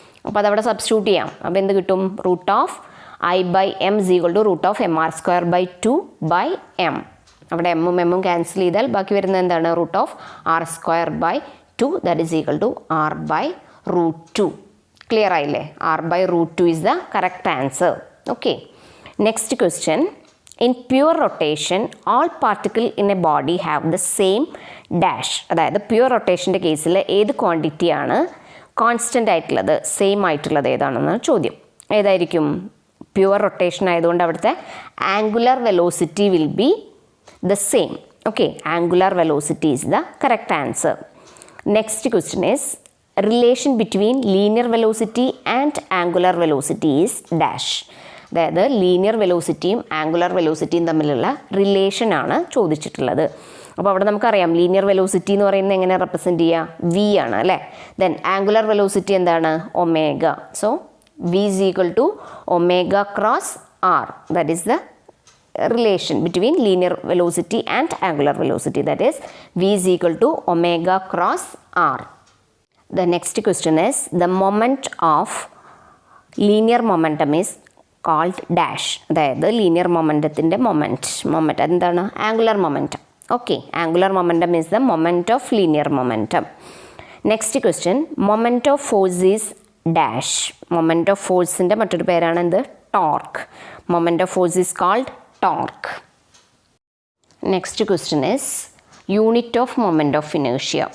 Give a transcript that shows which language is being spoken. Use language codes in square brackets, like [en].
[ml] അപ്പോൾ അതവിടെ സബ്സ്റ്റിറ്റ്യൂട്ട് ചെയ്യാം. അപ്പോൾ എന്ത് കിട്ടും? [en] Root of I by M is equal to root of M R square by 2 by M. [ml] അവിടെ എമ്മും എമ്മും ക്യാൻസൽ ചെയ്താൽ ബാക്കി വരുന്നത് എന്താണ്? [en] Root of R square by 2 that is equal to R by root 2. [ml] Clear ആയില്ലേ? [en] R by root 2 is the correct answer. Okay. Next question, in pure rotation all particle in a body have the same dash. [ml] അതായത് pure റൊട്ടേഷൻ്റെ കേസിൽ ഏത് ക്വാണ്ടിറ്റിയാണ് constant ആയിട്ടുള്ളത്, same ആയിട്ടുള്ളത് ഏതാണെന്ന് ചോദ്യം. ഏതായിരിക്കും? [en] Pure rotation ആയതുകൊണ്ട് അവിടുത്തെ angular velocity will be the same. Okay. Angular velocity is the correct answer. Next question is, relation between linear velocity and angular velocity is dash. [ml] അതായത് ലീനിയർ വെലോസിറ്റിയും ആംഗുലർ വെലോസിറ്റിയും തമ്മിലുള്ള റിലേഷനാണ് ചോദിച്ചിട്ടുള്ളത്. അപ്പോൾ അവിടെ നമുക്കറിയാം ലീനിയർ വെലോസിറ്റി എന്ന് പറയുന്നത് എങ്ങനെ റെപ്രസെൻറ്റ് ചെയ്യുക? [en] V ആണ് അല്ലേ. Then angular velocity എന്താണ്? Omega. So v is equal to omega cross r. That is the relation between linear velocity and angular velocity, that is v is equal to omega cross r. The next question is, the moment of linear momentum is called dash. [ml] അതായത് linear മൊമെൻറ്റത്തിൻ്റെ moment എന്താണ്? Angular momentum. [en] Okay, angular momentum is the moment of linear momentum. Next question, moment of force is dash. [ml] Moment of ഫോഴ്സിൻ്റെ മറ്റൊരു പേരാണ് എന്ത്? [en] Torque. Moment of force is called torque. Next question is unit of moment of ഇനേഷ്യ.